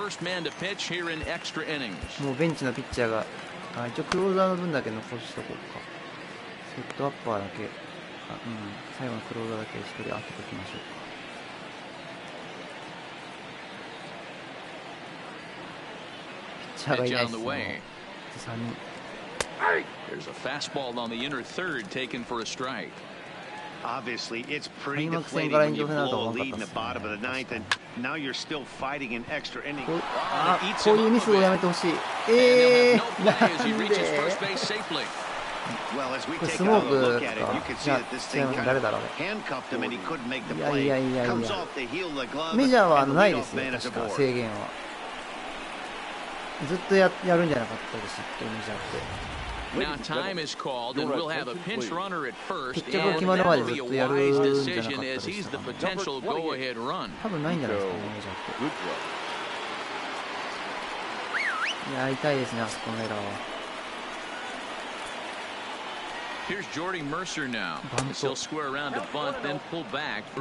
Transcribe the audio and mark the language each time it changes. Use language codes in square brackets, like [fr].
[ja] もうベンチのピッチャーが一応クローザーの分だけ残しとこうか。セットアッパーだけ、最後のクローザーだけ1人当てておきましょうか。ピッチャーがいないですね。 3人。 [en] There's a fastball on the inner third taken for a strike. Obviously, it's pretty deflating when you blow a lead in the bottom of the ninth, and now you're still fighting an extra inning. [ja] こういうミスをやめてほしい。なんで？これスモークか。じゃあ誰だろうね。いや。メジャーはないですよ、確か制限は。ずっとやるんじゃなかったですって、メジャーって。 [en] Now time is called, and we'll have a pinch runner at first, and that'll be a wise decision as he's the potential go-ahead run. [ja] 多分ないんじゃないですかね、メジャーって。いや、痛いですね、あそこのエラーは。 [en] Here's Jordy Mercer now. He'll square around to bunt, then pull back for